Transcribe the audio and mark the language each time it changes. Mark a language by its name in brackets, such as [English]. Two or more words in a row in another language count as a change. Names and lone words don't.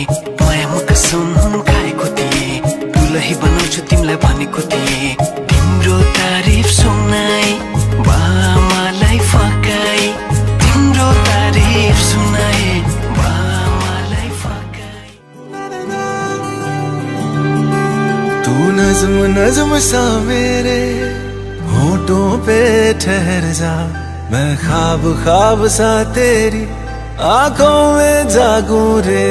[Nepali] मायामा कसम खाएको थिएँ, दुलही बनाउँछु तिमीलाई भनेको थिएँ। तिम्रो तारिफ सुनाई बामालाई फकाई, तिम्रो तारिफ सुनाई बामालाई फकाई। [Hindi] तू नज्म नज्म सा मेरे होठों पे ठहर जा, मैं ख्वाब ख्वाब सा तेरी आंखों में जागूं रे।